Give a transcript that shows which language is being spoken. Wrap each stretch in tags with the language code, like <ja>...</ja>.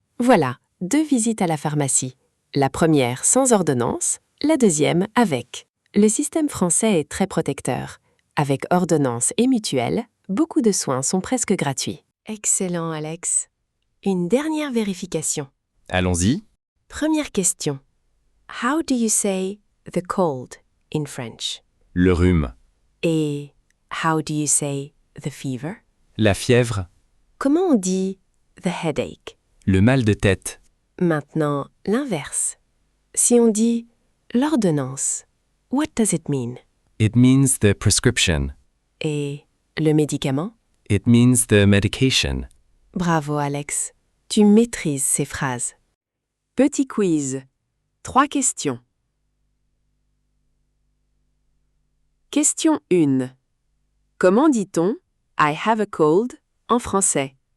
<fr>Voilà, 2 visites à la pharmacie. La première sans ordonnance, la deuxième avec. Le système français est très protecteur. Avec ordonnance et mutuelle, beaucoup de soins sont presque gratuits. Excellent, Alex. Une dernière vérification. Allons-y. Première question.</fr> <en>How do you say the cold in French?</en> <fr>Le rhume.</fr> <en>Et how do you say the fever?</en> <fr>La fièvre. Comment on dit</fr> <en>the headache?</en> <fr>Le mal de tête. Maintenant, l'inverse. Si on dit l'ordonnance,</fr> <en>what does it mean? It means the prescription.</en> <fr>Et le médicament?</fr> <en>It means the medication.</en> <fr>Bravo, Alex. Tu maîtrises ces phrases. Petit quiz. 3 questions. Question 1. Comment dit-on</fr> <en>I have a cold</en> <fr>en français?</fr>